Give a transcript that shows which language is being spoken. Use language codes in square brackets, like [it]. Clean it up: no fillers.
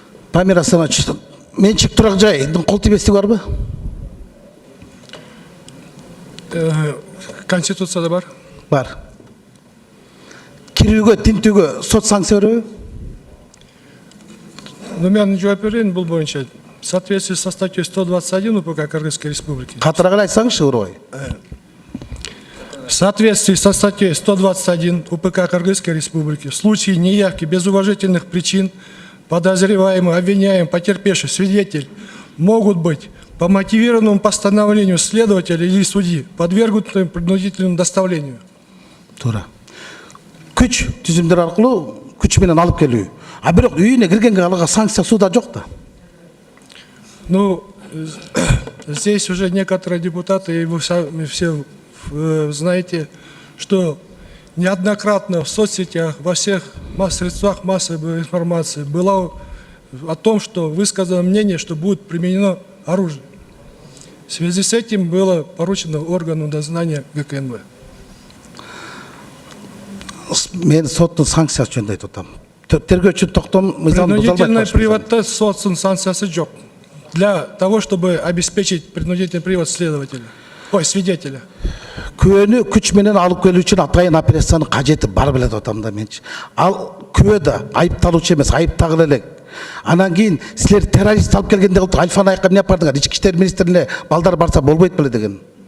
[ky] Памира Санач, менчик турак жайдын кол тийбестиги барбы? Конституцияда бар. Бар. Кирүүгө, тинтүүгө сот санкция береби? Но мен жооп берейин бул боюнча. [ru] В соответствии со статьей 121 УПК Кыргызской Республики. [ky] Катырак эле айтсаңызчы, Урбай. [ru] В соответствии со статьей 121 УПК Кыргызской Республики в случае неявки без уважительных причин подозреваемый, обвиняемый, потерпевший, свидетель могут быть по мотивированному постановлению следователя или судьи подвергнуты принудительному доставлению. [ky] Туура. Күч түзүмдөр аркылуу күч менен алып келүү. А бирок үйүнө киргенге алга санкция суда жок да. [ru] Ну, здесь уже некоторые депутаты, и вы все знаете, что неоднократно в соцсетях, во всех средствах массовой информации было о том, что высказано мнение, что будет применено оружие. В связи с этим было поручено органу дознания ГКНБ. [ky] Мен соттун санкциясы жөнүндө айтып атам. Тергөөчү токтом мыйзамды буза албайт. Принудительный приводта соттун санкциясы жок. [ru] Для того, чтобы обеспечить принудительный привод свидетеля. [ky] Күбөнү күч менен алып келүү үчүн атайын операциянын кажети бар беле деп атам да менчи. Ал күбө да айыпталуучу эмес, айыптагыл элек. Анан кийин силер террорист алып келгенде кылып Альфаны айкка эмне бардыңар? Ички иштер министрлигине балдар барса болбойт беле деген.